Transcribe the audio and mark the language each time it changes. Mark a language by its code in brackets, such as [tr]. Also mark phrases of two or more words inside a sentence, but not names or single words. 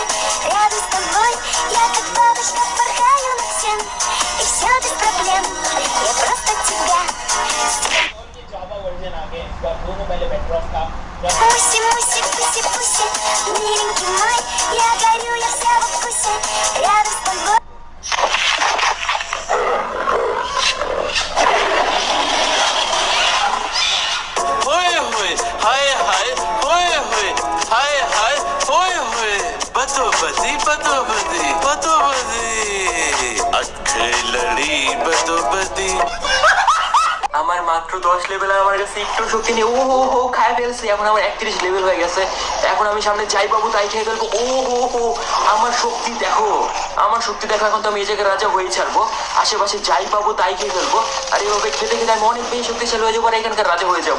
[ru] Рядом с тобой я как бабочка порхаю над всем. И все без проблем, я просто тебя. Муси, муси, пуси, пуси, миленький мой, я горю, я вся во вкусе. Рядом с тобой. [ur] بدوبدی بدوبدی بدوبدی اچھے لڑی بدوبدی [bn] আমার মাত্র 10 লেভেল, আমার কাছে একটু শক্তি নেই। ও হো হো খায় ফেলছি, এখন আমার 31 লেভেল হয়ে গেছে। এখন আমি সামনে যাই পাবো তাই খেয়ে ফেলবো। ও হো হো আমার শক্তি দেখো, আমার শক্তি দেখো। এখন তো আমি এই জায়গায় রাজা হয়ে ছাড়বো, আশেপাশে যাই পাবো তাই খেয়ে ফেলবো। আর এইভাবে খেতে খেতে আমি অনেক বেশি শক্তিশালী হয়ে যাবো আর এখানকার রাজা হয়ে যাবো।